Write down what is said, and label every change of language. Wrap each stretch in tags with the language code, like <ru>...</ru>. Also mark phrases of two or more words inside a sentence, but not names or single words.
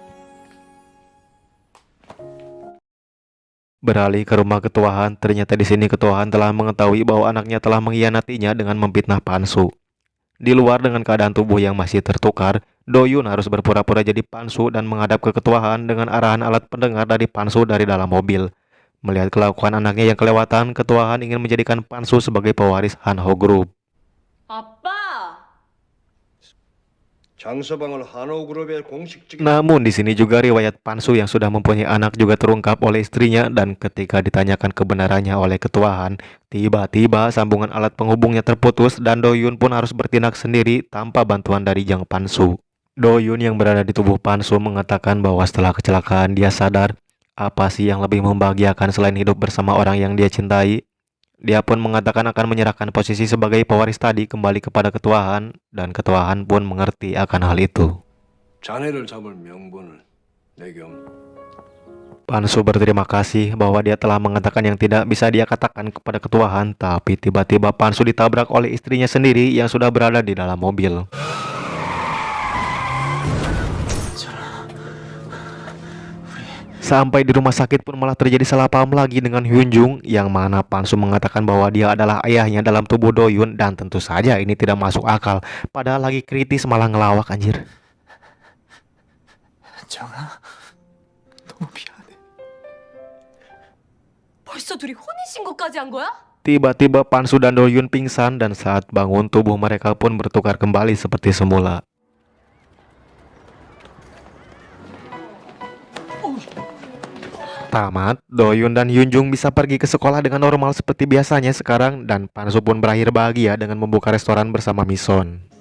<id>Beralih ke rumah ketuaan, ternyata di sini ketuaan telah mengetahui bahwa anaknya telah mengkhianatinya dengan memfitnah Pansu. Di luar dengan keadaan tubuh yang masih tertukar, Doyun harus berpura-pura jadi Pansu dan menghadap ke ketuaan dengan arahan alat pendengar dari Pansu dari dalam mobil. Melihat kelakuan anaknya yang kelewatan, ketuaan ingin menjadikan Pansu sebagai pewaris Hanho Group.</id> <ko>아빠! 장서방을 한호그룹의 공식적인</ko> <id>Namun di sini juga riwayat Pansu yang sudah mempunyai anak juga terungkap oleh istrinya dan ketika ditanyakan kebenarannya oleh ketuaan, tiba-tiba sambungan alat penghubungnya terputus dan Doyun pun harus bertindak sendiri tanpa bantuan dari Jang Pansu. Doyun yang berada di tubuh Pansu mengatakan bahwa setelah kecelakaan dia sadar apa sih yang lebih membahagiakan selain hidup bersama orang yang dia cintai. Dia pun mengatakan akan menyerahkan posisi sebagai pewaris tadi kembali kepada ketuaan dan ketuaan pun mengerti akan hal itu.</id> <ko>자네를 잡을 명분을 내게 없.</ko> <id>Pansu berterima kasih bahwa dia telah mengatakan yang tidak bisa dia katakan kepada ketuaan, tapi tiba-tiba Pansu ditabrak oleh istrinya sendiri yang sudah berada di dalam mobil. Sampai di rumah sakit pun malah terjadi salah paham lagi dengan Hyunjung yang mana Pansu mengatakan bahwa dia adalah ayahnya dalam tubuh Doyun dan tentu saja ini tidak masuk akal. Padahal lagi kritis malah ngelawak anjir.</id> <ko>정아, 너무 미안해. 벌써 둘이 혼인신고까지 한 거야?</ko> <id>Tiba-tiba Pansu dan Doyun pingsan dan saat bangun tubuh mereka pun bertukar kembali seperti semula. Tamat, Doyun dan Hyunjung bisa pergi ke sekolah dengan normal seperti biasanya sekarang dan Pansu pun berakhir bahagia dengan membuka restoran bersama Mison.</id>